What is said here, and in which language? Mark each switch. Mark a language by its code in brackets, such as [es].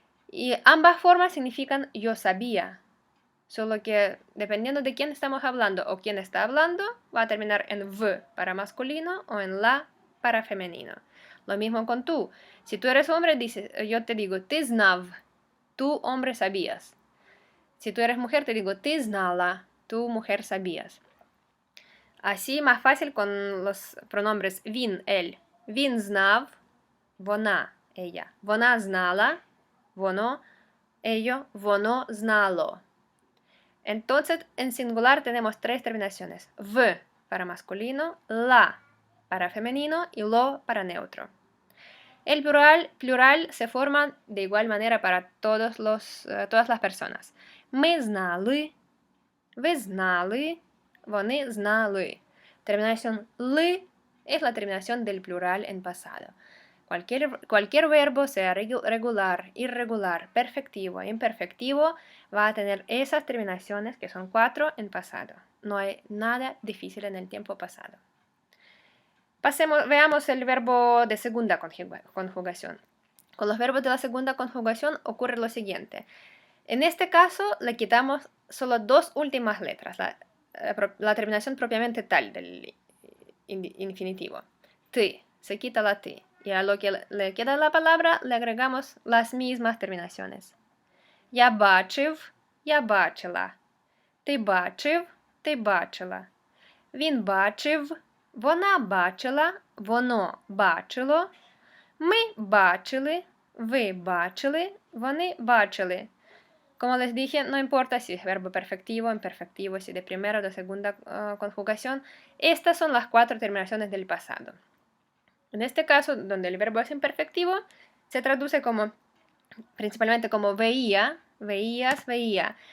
[es] Y ambas formas significan yo sabía. Solo que dependiendo de quién estamos hablando o quién está hablando, va a terminar en v para masculino o en la para femenino. Lo mismo con tú. Si tú eres hombre, yo te digo [uk] ты знав, [es] tú hombre sabías. Si tú eres mujer, te digo [uk] ты знала, [es] tú mujer sabías. Así más fácil con los pronombres він, él. [uk] Він знав, вона, ella. Вона знала, воно, ello, воно знало. [es] Entonces, en singular tenemos tres terminaciones. V para masculino, la para femenino y lo para neutro. El plural se forma de igual manera para todas las personas. [uk] Ми знали, ви знали, вони знали. [es] Terminación li es la terminación del plural en pasado. Cualquier verbo, sea regular, irregular, perfectivo, imperfectivo, va a tener esas terminaciones, que son 4, en pasado. No hay nada difícil en el tiempo pasado. Veamos el verbo de segunda conjugación. Con los verbos de la segunda conjugación ocurre lo siguiente. En este caso le quitamos solo dos últimas letras, la terminación propiamente tal del infinitivo. Ты, se quita la T. Y a lo que le queda la palabra le agregamos las mismas terminaciones. [uk] Я бачив, я бачила. Ти бачив, ти бачила. Він бачив, вона бачила, воно бачило. Ми бачили, ви бачили, вони бачили. [es] Como les dije, no importa si es verbo perfectivo, imperfectivo, si de primera o de segunda conjugación. Estas son las 4 terminaciones del pasado. En este caso, donde el verbo es imperfectivo, se traduce principalmente como veía, veías, veía.